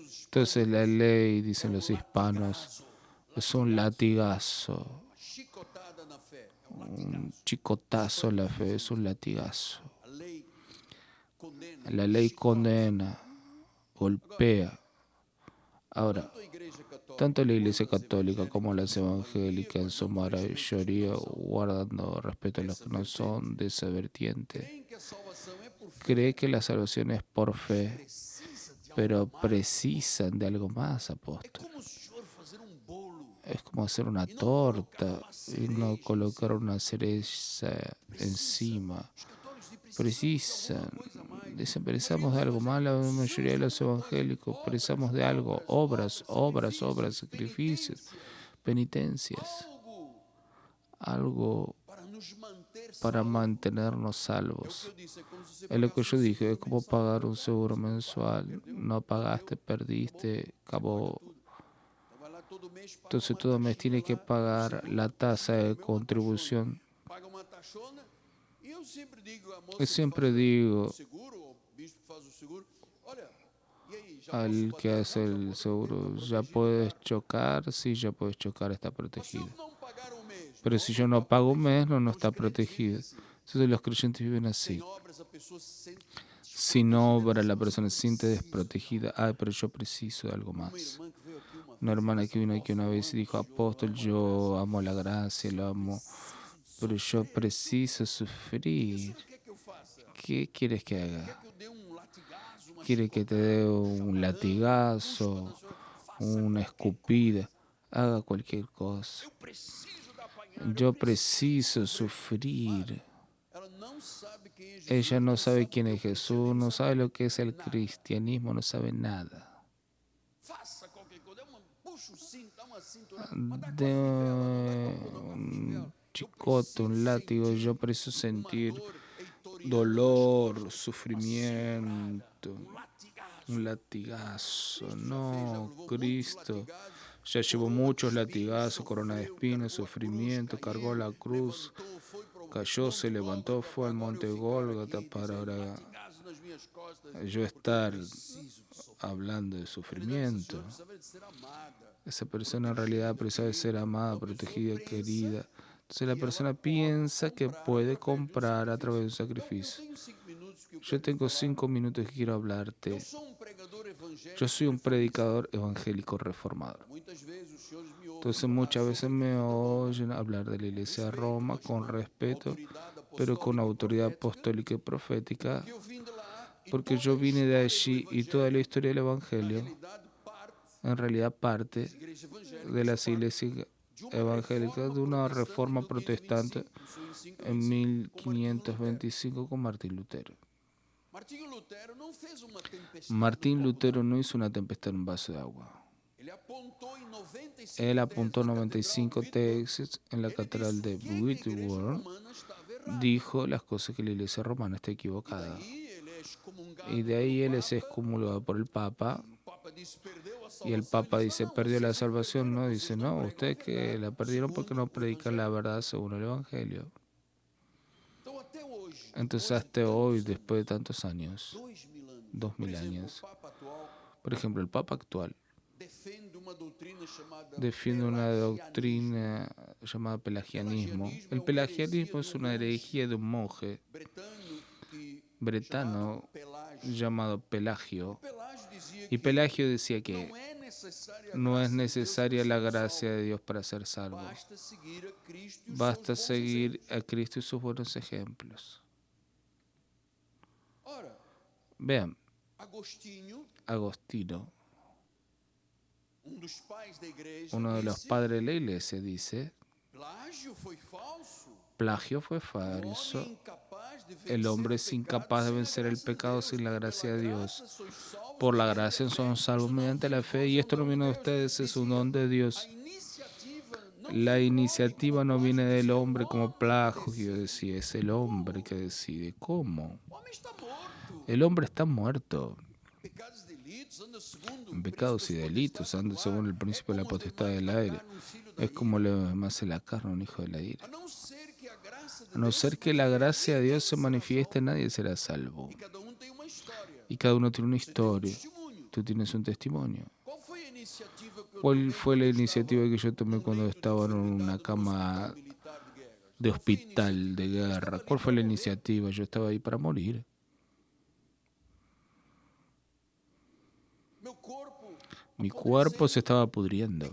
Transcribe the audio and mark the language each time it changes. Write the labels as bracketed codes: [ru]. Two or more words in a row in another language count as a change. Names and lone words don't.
[es] Entonces la ley, dicen los hispanos, es un latigazo, [pt] uma chicotada na fé, é um [es] un latigazo. chicotazo a la fe, es un latigazo. [pt] A lei condena, [es] La ley chicota. condena, golpea. Ahora, [pt] Tanto a Igreja Católica [es] tanto la Iglesia [pt] quanto as [es] Católica como las [pt] evangélicas, [es] evangélicas en su mayoría, guardando respeto a los que no son de esa vertiente, [pt] creem que a salvação é por fé, [es] cree que la salvación es por fe, [pt] precisa de algo [es] pero [pt] mais. [es] precisan de algo más, [pt] É [es] apóstol. [pt] como o senhor fazer bolo [es] Es como hacer una [pt] e não colocar [es] torta [pt] uma [es] y no [pt] cereja. [es] colocar una cereza encima. [pt] Os católicos precisam de [es] Precisan, [pt] alguma coisa a mais. [es] dicen, precisamos de algo más. La mayoría de los evangélicos precisamos de algo, obras, obras, obras, sacrificios, penitencias, [pt] Algo [es] algo [pt] para nos manter [es] para [pt] salvos. [es] mantenernos [pt] É o que [es] salvos. [pt] eu disse, é como se você [es] Es lo que [pt] pagasse [es] yo dije, es como [pt] mensal, [es] pagar un seguro [pt] perdeu, [es] mensual. No pagaste, perdiste, acabó. [pt] tudo. Então vai lá todo mês, paga [es] Entonces [pt] uma [es] todo mes [pt] taxinha [es] tienes que [pt] lá, [es] pagar [pt] seguro, [es] la tasa de [pt] vem uma [es] contribución. [pt] taxona, paga uma taxona, e eu sempre digo à moça [es] Yo [pt] que [es] siempre [pt] faz o [es] digo [pt] seguro, ou o bispo que faz o seguro, olha, e aí, já posso [es] al que [pt] bater? [es] hace [pt] Não, já [es] el [pt] pode bater, [es] seguro, [pt] tá [es] ya [pt] protegido [es] puedes [pt] já. [es] chocar, sí, ya puedes chocar, está [pt] Mas se [es] protegido. [pt] eu não pagar um mês, [es] Pero [pt] não, [es] si [pt] não [es] yo no [pt] está [es] pago un [pt] protegido. [es] mes, no, no [pt] Então, os [es] está [pt] crentes vivem [es] protegido. [pt] assim. [es] Entonces los creyentes viven [pt] Sem [es] así. [pt] obras, a pessoa se sente [es] Si no [pt] desprotegida, [es] obra, [pt] mas [es] la [pt] eu [es] persona se siente [pt] preciso. [es] desprotegida. Ay, pero yo preciso de algo [pt] Uma [es] más. [pt] irmã que veio aqui uma [es] Una [pt] vez e [es] hermana [pt] disse, [es] que vino aquí una [pt] apóstolo, [es] vez y dijo, [pt] eu [es] apóstol, [pt] amo a [es] yo [pt] graça, [es] amo la gracia, lo amo, [pt] preciso [es] pero [pt] de [es] yo [pt] sofrer. [es] preciso [pt] E o [es] sufrir. [pt] senhor quer que eu faça? [es] ¿Qué quieres que [pt] Quer [es] haga? [pt] que eu dê latigazo, uma [es] ¿Quiere que te dé [pt] chicotada, [es] un [pt] chapadão, [es] latigazo, [pt] senhor? Faça [es] una [pt] qualquer [es] escupida? [pt] coisa. [es] Haga cualquier cosa. [pt] Eu preciso da apanhar, [es] Yo preciso sufrir. [pt] Ela não sabe quem é Jesus, [es] Ella no [pt] não [es] sabe [pt] sabe o que [es] quién [pt] é o [es] es Jesús, [pt] cristianismo, [es] no sabe lo que es el [pt] nada. [es] cristianismo, no sabe nada. [pt] Faça qualquer coisa, puxa o cinto, dá uma cintura, mas dá com [es] De [pt] a fivela, não dá com a pula, com a [es] un [pt] fivela. [es] chicote, un látigo, yo preciso sentir [pt] Uma dor eitoriana nas [es] dolor, [pt] costas, [es] sufrimiento, latigazo. un latigazo. [pt] Já [es] No, [pt] levou [es] Cristo [pt] muitos latigazos, [es] ya llevó corona de muchos [pt] espinhos, [es] latigazos, corona de [pt] sofreu, [es] espinas, [pt] cargou a cruz, [es] sufrimiento, cargó la cruz, [pt] levantou, foi pro [es] cayó, se [pt] Monte [es] levantó, [pt] Gólgota [es] fue al [pt] para agora [es] monte [pt] eu ficar [es] Gólgota [pt] aqui [es] para [pt] dizendo [es] ahora [pt] latigazo nas minhas costas, [es] yo [pt] porque [es] estar [pt] preciso de sofrer. [es] hablando de [pt] Na verdade, essa [es] sufrimiento. [pt] senhora precisava de ser amada. [es] Esa persona en realidad precisa de ser amada, protegida, querida. Entonces la [pt] Que ela [es] persona [pt] pode [es] piensa que [pt] comprar [es] puede [pt] através de [es] comprar a través de un [pt] sacrifício. [es] sacrificio. [pt] Eu tenho 5 minutos que eu [es] Yo [pt] quero te [es] tengo [pt] falar. [es] 5 minutos que quiero [pt] Eu [es] hablarte. [pt] sou pregador evangélico [es] Yo soy un [pt] reformista. [es] predicador evangélico reformador. [pt] Muitas vezes os senhores me ouvem [es] Entonces [pt] falar [es] muchas [pt] sobre [es] veces [pt] a [es] me [pt] Igreja de Roma. [es] oyen hablar de la iglesia de [pt] Respeito, [es] Roma [pt] mas [es] con [pt] com [es] respeto, [pt] autoridade [es] pero con [pt] apostólica e [es] autoridad [pt] profética, [es] apostólica y profética, [pt] porque eu vim de lá e [es] porque [pt] toda [es] yo [pt] a [es] vine de [pt] história [es] allí [pt] do [es] y toda la [pt] evangelho, [es] historia del [pt] na [es] evangelio, [pt] realidade, parte [es] en realidad parte [pt] das igrejas evangélicas, [es] de las [pt] parte [es] iglesias [pt] de uma [es] evangélicas de una reforma protestante en [pt] 1525 com Martinho Lutero. [es] 1525 con Martín Lutero. [pt] Martinho Lutero não fez uma tempestade [es] Martín [pt] no copo [es] Lutero [pt] d'água. [es] no hizo una tempestad en un vaso de agua. [pt] Ele apontou em 95 [es] Él [pt] teses [es] apuntó [pt] na [es] 95 [pt] Catedral Wittenberg. [es] tesis en la [pt] Ele [es] catedral de [pt] disse que a igreja [es] Wittenberg, [pt] romana estava errada. [es] dijo las cosas que la iglesia romana está [pt] E [es] equivocada. [pt] daí ele é excomungado [es] Y de ahí [pt] pelo [es] él es [pt] Papa. [es] excomulgado por el Papa. [pt] O Papa disse, perdeu a [es] Y el [pt] salvação. [es] Papa [pt] Ele [es] dice, [pt] disse, não, [es] perdió la [pt] vocês a [es] salvación. [pt] perderam, [es] No, [pt] vocês [es] dice, [pt] não [es] no, [pt] pregam a [es] ustedes que [pt] verdade, [es] la perdieron porque no [pt] segundo o [es] predican la [pt] Evangelho. [es] verdad según el Evangelio. [pt] Então, até hoje, [es] Entonces [pt] depois de [es] hasta [pt] tantos [es] hoy, [pt] anos, [es] después de tantos años, [pt] 2000 anos, [es] 2000 [pt] por exemplo, [es] años, [pt] o Papa atual [es] por ejemplo, el Papa actual [pt] defende uma doutrina chamada [es] defiende una [pt] pelagianismo. [es] doctrina llamada pelagianismo. [pt] Pelagianismo é [es] El [pt] uma [es] pelagianismo [pt] heresia [es] es [pt] de [es] una [pt] monge [es] herejía de un monje [pt] bretano que [es] bretano [pt] chamado Pelágio. [es] llamado Pelagio. [pt] Pelágio dizia [es] Y [pt] que [es] Pelagio decía que [pt] não é necessária a [es] no es [pt] graça de Deus [es] necesaria la [pt] para ser [es] gracia [pt] salvo. [es] de Dios para ser salvo. [pt] Basta seguir a Cristo e os [es] Basta [pt] seus bons [es] seguir [pt] exemplos. [es] a Cristo y sus buenos ejemplos. [pt] Ora, [es] Vean, [pt] Agostinho, [es] Agostino, [pt] dos pais da igreja, [es] uno de los [pt] disse, [es] padres de la iglesia, dice, [pt] plágio foi falso. [es] plagio fue [pt] O [es] falso. [pt] homem incapaz de vencer [es] El hombre [pt] o [es] es [pt] pecado [es] incapaz de [pt] sem a [es] vencer el [pt] graça de [es] pecado [pt] Deus. [es] sin la gracia [pt] Pela [es] de [pt] graça [es] Dios. [pt] sois salvos [es] Por la [pt] mediante [es] gracia [pt] a fé. [es] son salvos [pt] Isto não [es] mediante [pt] vem [es] la [pt] de [es] fe. [pt] vós, [es] Y [pt] é [es] esto no [pt] dom [es] viene de [pt] Deus. [es] ustedes, es un [pt] Dizia, [es] don de [pt] a [es] Dios. [pt] iniciativa não [es] La [pt] foi do [es] iniciativa [pt] homem, [es] no [pt] como [es] viene [pt] Plágio [es] del [pt] dizia, [es] hombre [pt] o [es] como [pt] homem que [es] Plagio [pt] decide. [es] decía, es el hombre que decide. ¿Cómo? [pt] O homem está morto. [es] El hombre está muerto. [pt] Pecados e delitos, anda segundo [es] En pecados y delitos, anda según el principio de la potestad del aire. Es como le hace la carne a un hijo de la ira. [pt] A não ser que a graça de [es] A no [pt] Deus [es] ser [pt] se [es] que la [pt] manifeste, [es] gracia de Dios se [pt] ninguém será [es] manifieste, [pt] salvo. [es] nadie será salvo. [pt] E cada tem uma história. [es] Y cada uno tiene una [pt] Você tem [es] historia. [pt] testemunho. [es] Tú tienes un testimonio. ¿Cuál fue la iniciativa que yo tomé cuando estaba en una cama de hospital de guerra? ¿Cuál fue la iniciativa? Yo estaba ahí para morir. Mi cuerpo se estaba pudriendo.